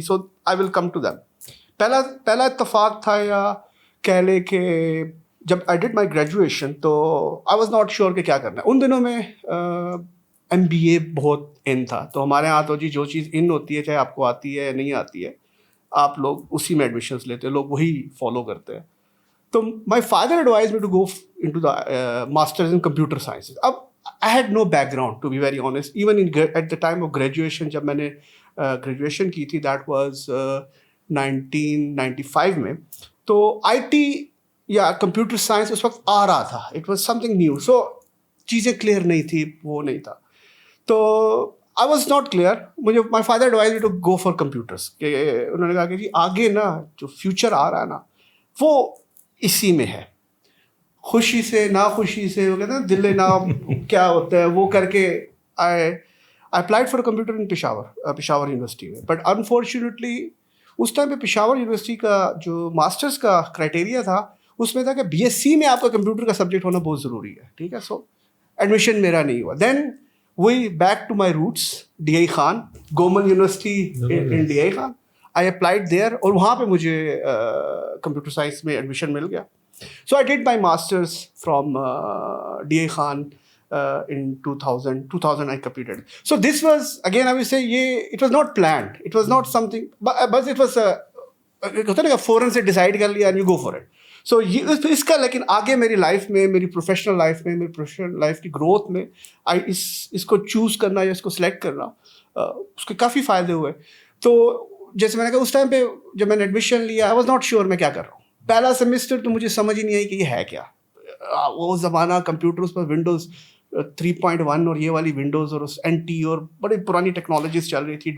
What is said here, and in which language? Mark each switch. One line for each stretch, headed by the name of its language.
English: So I will come to them.
Urdu: پہلا اتفاق تھا، یا کہہ لے کہ جب
English: I did my graduation
Urdu: تو
English: I was not sure
Urdu: کہ کیا کرنا ہے. ان دنوں میں MBA بہت ان تھا، تو ہمارے یہاں تو جی جو چیز ان ہوتی ہے، چاہے آپ کو آتی ہے یا نہیں آتی ہے، آپ لوگ اسی میں ایڈمیشنس لیتے ہیں، لوگ وہی فالو کرتے ہیں.
English: تو my father advise me to go into the masters in computer sciences. اب I had no background to be very honest, even at the time of graduation.
Urdu: جب میں نے گریجویشن کی تھی، دیٹ واز 1995 میں، تو IT یا computer science اس وقت آ رہا تھا،
English: It was something new.
Urdu: سو چیزیں کلیئر نہیں تھی، وہ نہیں تھا. تو
English: I was not clear.
Urdu: مجھے
English: my father advise me to go for computers,
Urdu: کہ انہوں نے کہا کہ جی آگے نا جو فیوچر آ رہا ہے نا وہ اسی میں ہے. خوشی سے ناخوشی سے، وہ کہتے ہیں دل نام کیا ہوتا ہے، وہ کر کے
English: I applied for computer in Peshawar university
Urdu: میں. بٹ انفارچونیٹلی اس ٹائم پہ پشاور یونیورسٹی کا جو ماسٹرس کا کرائٹیریا تھا، اس میں تھا کہ BSc میں آپ کا کمپیوٹر کا سبجیکٹ ہونا بہت ضروری ہے، ٹھیک ہے. سو ایڈمیشن میرا نہیں ہوا.
English: then وہی back to my roots,
Urdu: DI Khan, government university in DI Khan.
English: I applied there,
Urdu: اور وہاں پہ مجھے کمپیوٹر سائنس میں ایڈمیشن مل گیا.
English: So I did my master's from DA Khan in 2000 I completed. So this was, again I will say, it was not planned. It was not something, but it was
Urdu: ہوتا ہے نا فوراً سے decide کر لیا
English: and you go for it.
Urdu: So اس کا لیکن آگے میری لائف میں، میری پروفیشنل لائف میں، میری پروفیشنل لائف کی گروتھ میں اس کو چوز کرنا یا اس کو سلیکٹ کرنا، اس کے کافی فائدے ہوئے. تو جیسے میں نے کہا اس ٹائم پہ جب میں نے ایڈمیشن لیا،
English: I was not sure
Urdu: میں کیا کر رہا ہوں. پہلا سیمسٹر تو مجھے سمجھ ہی نہیں آئی کہ یہ ہے کیا. وہ زمانہ کمپیوٹر پر ونڈوز 3.1 اور یہ والی ونڈوز اور NT اور بڑی پرانی ٹیکنالوجیز چل رہی تھی.